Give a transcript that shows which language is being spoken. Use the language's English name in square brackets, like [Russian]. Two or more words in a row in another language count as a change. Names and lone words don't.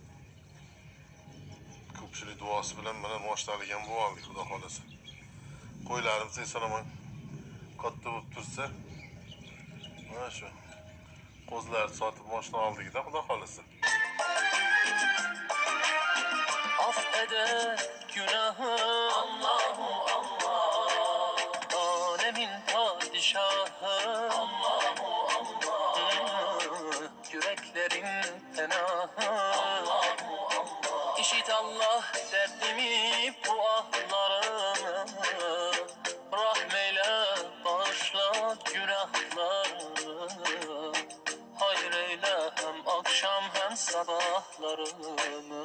[Uzbek] Ko'pchilik duosi bilan mana mashinalik ham bo'lib oldik, xudo xolasa. Qo'ylarimiz eson-omon katta bo'lib tursa, mana shu qo'zlarni sotib mashina oldik-da, xudo xolasa. [Turkish] Affede günahım Allahu Allah, alemin padişahı Allahu Allah, yüreklerin penahı Allahu Allah. İşit Allah derdimi, bu ahlarımı, rahmeyle bağışla günahlarımı, hayır eyle hem akşam hem sabahlarımı.